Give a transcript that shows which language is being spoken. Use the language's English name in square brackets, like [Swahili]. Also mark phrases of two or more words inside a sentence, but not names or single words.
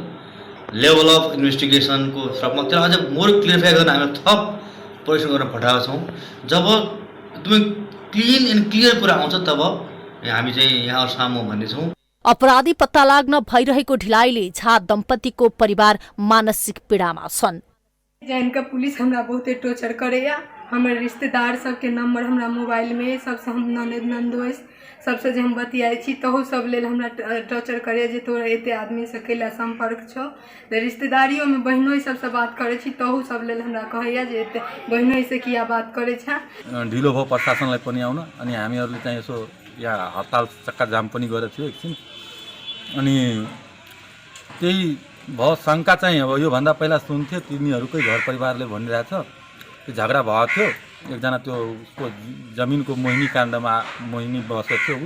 [English] level of investigationको [Nepali] स्रपमा त्यसलाई अझ [English] more clarify [Nepali] गर्न हामी थप परिश्रम गर्न पठाएका छौँ। जब एकदमै [English] clean and clear [Nepali] कुरा आउँछ तब हामी चाहिँ यहाँ सामु भन्नेछौँ। अपराधी पत्ता लाग्न भइरहेको ढिलाइले झा दम्पतिको परिवार मानसिक पीडामा छन्। [Maithili] इनका पुलिस हमरा बहुते टॉर्चर करैया। हमर रिश्तेदार सबके नंबर हमरा मोबाइल में सबसे हम ननद नंदोस सबसे जे हम बतियाई छी तहु सब लेल हमरा टॉर्चर करे जे तोरा एते आदमी से कैला संपर्क छो। रिश्तेदारियों में बहनोई सबसे बात करे छी तहु सब लेल हमरा कहैया जे एते बहनोई से किया बात करे छ। [Nepali] ढिलो भयो प्रशासनलाई पनि आउन अनि हामीहरुले चाहिँ यसो यहाँ हडताल चक्का जाम पनि गरेको थियो एकछिन। अनि त्यही भयो शंका चाहिँ अब यो भन्दा पहिला सुन्थ्यो तिनीहरुकै घर परिवारले भनिरहेछ कि झगडा भएको थियो। एकजना त्यो उसको जमिनको मोहिनी काण्डमा मोहिनी बसेको थियो उ।